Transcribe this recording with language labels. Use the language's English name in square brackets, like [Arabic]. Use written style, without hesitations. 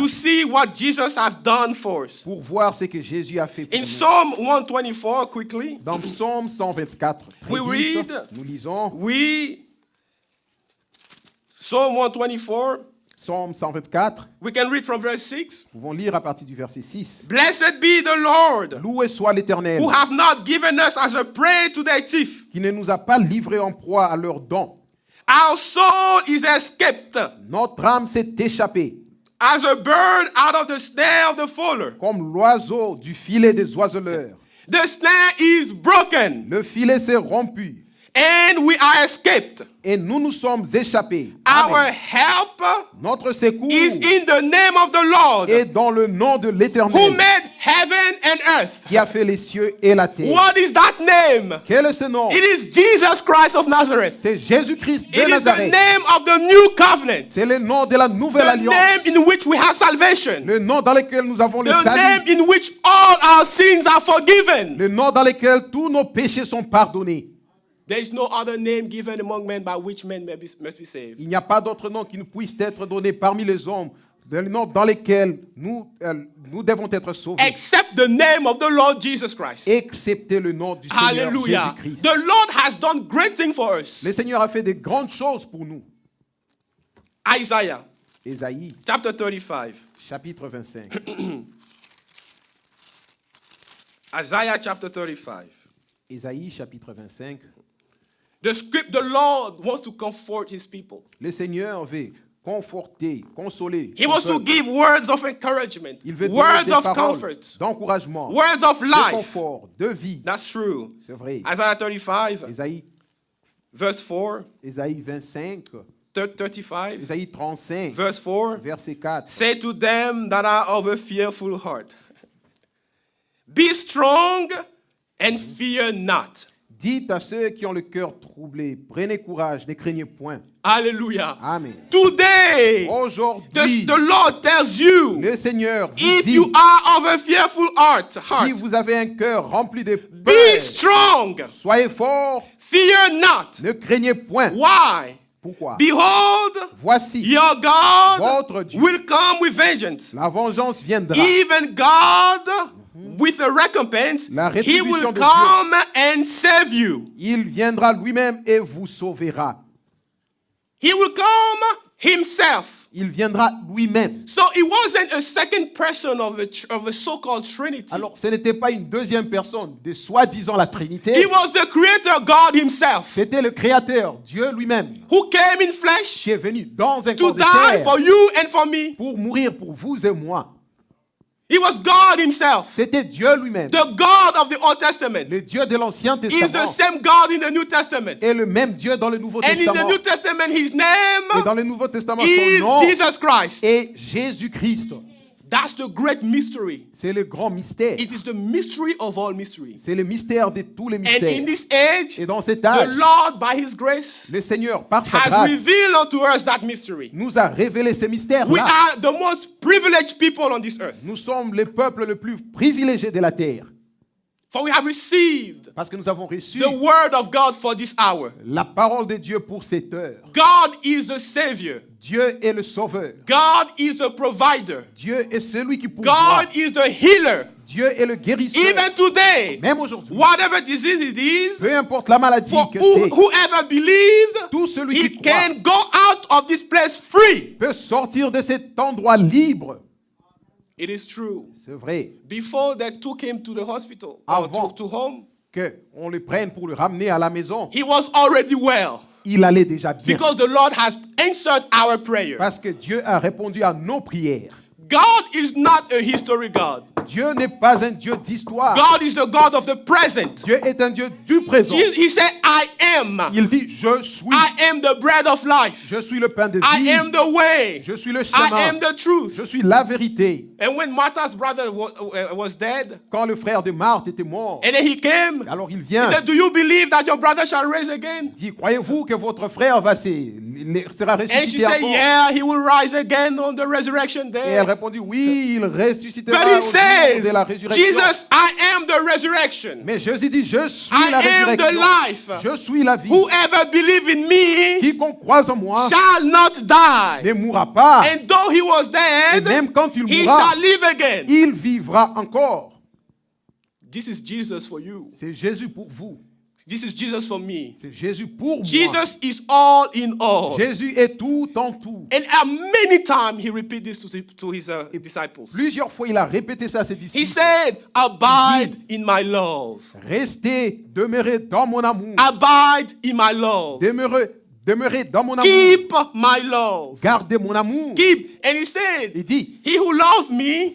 [English] to see what Jesus has done for us. [French] pour voir ce que Jésus a fait pour [English] In [French] nous. [English] Psalm 124, quickly, [French] Dans Psaume 124, très [English] We [French] vite, [English] read- [French] nous lisons [English] Psalm 124, [French] Psaume 124, [English] we can read from verse 6. [French] nous pouvons lire à partir du verset 6. [English] Blessed be the Lord, [French] Loué soit l'Éternel, [English] who have not given us as a prey to their teeth. [French] qui ne nous a pas livrés en proie à leurs dents. [English] Our soul is escaped [French] Notre âme s'est échappée, [English] as a bird out of the snare of the fowler. [French] comme l'oiseau du filet des oiseleurs. [English] The snare is broken, [French] Le filet s'est rompu, [English] and we are escaped. [French] et nous nous sommes échappés. [English] Our Amen. help [French] Notre secours [English] is in the name of the Lord, [French] est dans le nom de [English] who [French] l'Éternel, [English] made heaven and earth. [French] qui a fait les cieux et la terre. [English] What is that name? [French] Quel est ce nom? [English] It is Jesus Christ of Nazareth. [French] C'est Jésus-Christ de [English] It is the [French] Nazareth. [English] name of the new covenant, [French] C'est le nom de la nouvelle [English] the [French] alliance. [English] name in which we have salvation, [French] Le nom dans lequel nous avons le [English] the name [French] salut. [English] in which all our sins are forgiven. [French] Le nom dans lequel tous nos péchés sont pardonnés. [English] There is no other name given among men by which men must be saved. [French] Il n'y a pas d'autre nom qui ne puisse être donné parmi les hommes, le nom dans lequel nous devons être sauvés, [English] Except the name of the Lord Jesus Christ. [French] excepté le nom du Seigneur Hallelujah. Jésus-Christ. [English] The Lord has done great things for us. [French] Le Seigneur a fait de grandes choses pour nous. [English] Isaiah [French] Ésaïe, [English] chapter 35. [French] chapitre 25. [English] Isaiah chapter 35. [French] Ésaïe, chapitre 25. [English] The Lord wants to comfort His people. [French] Le Seigneur veut conforter, consoler. [English] He [French] son [English] wants to [French] peuple. [English] give words of encouragement, [French] Il veut donner [English] words [French] des [English] of [French] paroles [English] comfort, [French] d'encouragement, [English] words of [French] de [English] life. [French] confort, de vie. [English] That's true. [French] C'est vrai. [English] Isaiah 35, [French] Ésaïe, [English] verse 4, [French] Ésaïe 25, [English] 35, [French] Ésaïe 35, [English] verse 4. [French] verset 4. [English] Say to them that are of a fearful heart, be strong and fear not. [French] Dites à ceux qui ont le cœur troublé, prenez courage, ne craignez point. Hallelujah. Amen. [English] Today, [French] Aujourd'hui, [English] the Lord tells you, [French] le Seigneur vous [English] if [French] dit, [English] you are of a fearful heart, [French] si vous avez un cœur rempli de [English] be [French] peur, [English] strong, [French] soyez forts, [English] fear not. [French] ne craignez point. [English] Why? [French] Pourquoi? [English] Behold, [French] Voici, [English] your God [French] votre Dieu, [English] will come with vengeance. [French] la vengeance viendra. [English] Even God, with a recompense, [French] La [English] He [French] rétribution [English] will [French] de [English] come and save you. [French] Il viendra lui-même et vous sauvera. [English] He will come Himself. [French] Il viendra lui-même. [English] So it wasn't a second person of a so-called Trinity. [French] Alors, ce n'était pas une deuxième personne de soi-disant la Trinité. [English] He was the Creator God Himself, [French] C'était le Créateur, Dieu lui-même, [English] who came in flesh [French] qui est venu dans un [English] to [French] corps de [English] die [French] terre [English] for you and for me. [French] pour mourir pour vous et moi. [English] He was God Himself, [French] C'était Dieu lui-même. [English] the God of the Old Testament. [French] Le Dieu de l'Ancien [English] He is the [French] Testament [English] same God in the New Testament. [French] est le même Dieu dans le Nouveau [English] And in the [French] Testament. [English] New Testament, His [French] Et [English] name [French] dans le Nouveau Testament, [English] is [French] son nom [English] Jesus Christ. [French] est Jésus-Christ. [English] That's the great mystery. [French] C'est le grand mystère. [English] It is the mystery of all mysteries. [French] C'est le mystère de tous les [English] And in [French] mystères. [English] this age, [French] Et dans cet [English] the [French] âge, [English] Lord, by His grace, [French] le Seigneur, par sa [English] has [French] grâce, [English] revealed unto us that mystery. [French] nous a révélé ces [English] We [French] mystères-là. [English] are the most privileged people on this earth. [French] Nous sommes le peuple le plus privilégié de la terre. [English] For we have received [French] Parce que nous avons reçu [English] the word of God for this hour. [French] la parole de Dieu pour cette heure. [English] God is the Savior. [French] Dieu est le sauveur. [English] God is the provider. [French] Dieu est celui qui pourvoit. [English] God is the healer. [French] Dieu est le guérisseur. [English] Even today, [French] Même aujourd'hui, [English] whatever disease it is, [French] peu importe la maladie [English] for [French] que c'est, [English] whoever believes, [French] tout celui [English] he [French] qui croit [English] can go out of this place free. [French] peut sortir de cet endroit libre. [English] It is true. [French] C'est vrai [English] Before they took him to the hospital or [French] Avant. [English] to home, [French] qu'on le prenne pour le ramener à la maison. [English] he was already well [French] Il allait déjà bien. [English] because the Lord has answered our prayer. [French] Parce que Dieu a répondu à nos prières. [English] God is not a history God. [French] Dieu n'est pas un Dieu d'histoire. [English] God is the God of the present. [French] Dieu est un Dieu du présent. [English] He said, I am. [French] Il dit, je suis. [English] I am the bread of life. [French] Je suis le pain de [English] I [French] vie. [English] am the way. [French] Je suis le [English] I [French] chemin. [English] am the truth. [French] Je suis la vérité. [English] And when Martha's brother was dead, [French] Quand le frère de Marthe était mort, [English] and then he came, [French] alors il [English] he [French] vient. [English] said, do you believe that your brother shall rise again? [French] Il dit, croyez-vous que votre frère sera [English] And she [French] ressuscité [English] said, [French] encore? [English] yeah, he will rise again on the resurrection [French] Et elle [English] day. [French] répondit, oui, il ressuscitera [English] But [French] au [English] he [French] jour [English] says, [French] de la résurrection. [English] Jesus, I am the resurrection. [French] Mais Jésus dit, je suis [English] I [French] la [English] am the [French] résurrection. [English] life. [French] Je suis la vie. [English] Whoever believes in me [French] Quiconque croise en moi [English] shall not die. [French] ne mourra pas. [English] And though he was [French] Et [English] dead, [French] même quand il [English] he [French] mourra, [English] shall live again. [French] il vivra encore. [English] This is Jesus for you. [French] C'est Jésus pour vous. [English] This is Jesus for me. [French] C'est Jésus pour moi. [English] Jesus is all in all. [French] Jésus est tout en tout. [English] And many times he repeated this to his disciples. [French] Plusieurs fois, il a répété ça à ses [English] He [French] disciples. [English] said, abide in my love. [French] Restez, demeurez dans mon amour. [English] Abide in my love. [French] Demeurez dans mon amour. [English] Keep my love. [French] Gardez mon amour. [English] Keep. And he said, [French] Il dit, [English] he who loves me,